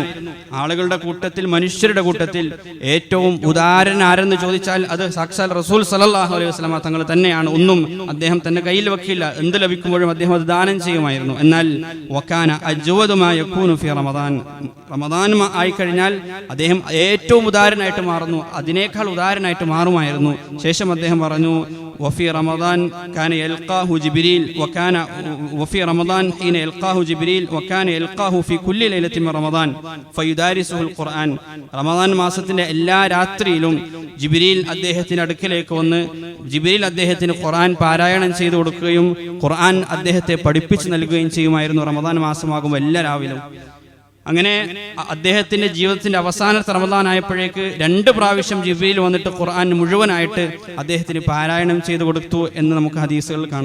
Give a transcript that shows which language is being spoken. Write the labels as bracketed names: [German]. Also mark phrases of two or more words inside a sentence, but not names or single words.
[Malayalam] ആളുകളുടെ കൂട്ടത്തിൽ, മനുഷ്യരുടെ കൂട്ടത്തിൽ ഏറ്റവും ഉദാരൻ ആരെന്ന് ചോദിച്ചാൽ അത് സാക്ഷാൽ റസൂൽ [Arabic] صلى الله عليه وسلم [Malayalam] തങ്ങൾ തന്നെയാണ്. ഒന്നും അദ്ദേഹം തന്റെ കയ്യിൽ വെക്കില്ല, എന്ത് ലഭിക്കുമ്പോഴും അദ്ദേഹം അത് ദാനം ചെയ്യുമായിരുന്നു. എന്നാൽ [Arabic] وكان أجود ما يكون في رمضان, [Malayalam] റമദാൻ ആയിക്കഴിഞ്ഞാൽ അദ്ദേഹം ഏറ്റവും ഉദാരനായിട്ട് മാറുന്നു, അതിനേക്കാൾ ഉദാരനായിട്ട് മാറുമായിരുന്നു. ശേഷം അദ്ദേഹം പറഞ്ഞു, [Arabic] وفي رمضان كان يلقاه جبريل وكان وفي رمضان حين يلقاه جبريل وكان يلقاه في كل ليلة من رمضان فيدارسه القرآن. [Malayalam] റമദാൻ മാസത്തിന്റെ എല്ലാ രാത്രിയിലും ജിബ്രീൽ അദ്ദേഹത്തിന്റെ അടുക്കലേക്ക് വന്ന് ജിബ്രീൽ അദ്ദേഹത്തിന് ഖുർആൻ പാരായണം ചെയ്തു കൊടുക്കുകയും ഖുർആൻ അദ്ദേഹത്തെ പഠിപ്പിച്ചു നൽകുകയും ചെയ്യുമായിരുന്നു റമദാൻ മാസമാകുമ്പോൾ എല്ലാ രാവിലും. അങ്ങനെ അദ്ദേഹത്തിന്റെ ജീവിതത്തിന്റെ അവസാനത്തെ റമദാൻ ആയപ്പോഴേക്ക് 2 പ്രാവശ്യം ജിബ്രീൽ വന്നിട്ട് ഖുർആൻ മുഴുവനായിട്ട് അദ്ദേഹത്തിന് പാരായണം ചെയ്തു കൊടുത്തു എന്ന് നമുക്ക് ഹദീസുകളിൽ കാണാം.